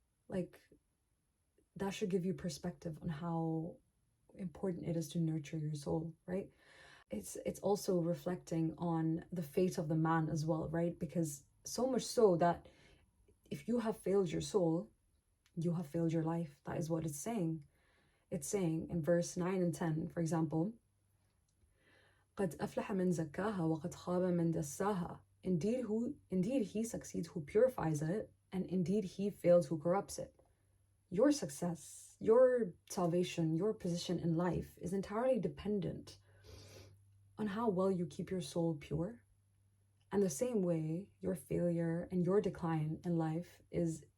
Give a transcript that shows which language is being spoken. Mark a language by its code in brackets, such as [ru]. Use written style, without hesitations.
[en] Like that should give you perspective on how important it is to nurture your soul, right? It's also reflecting on the fate of the man as well, right? Because so much so that if you have failed your soul, you have failed your life. That is what it's saying. It's saying in verse 9 and 10, for example, [ar] قَدْ أَفْلَحَ مَنْ زَكَّاهَا وَقَدْ خَابَ مَنْ دَسَّاهَا. [en] Indeed he succeeds who purifies it, and indeed he fails who corrupts it. Your success, your salvation, your position in life is entirely dependent on how well you keep your soul pure. And the same way, your failure and your decline in life is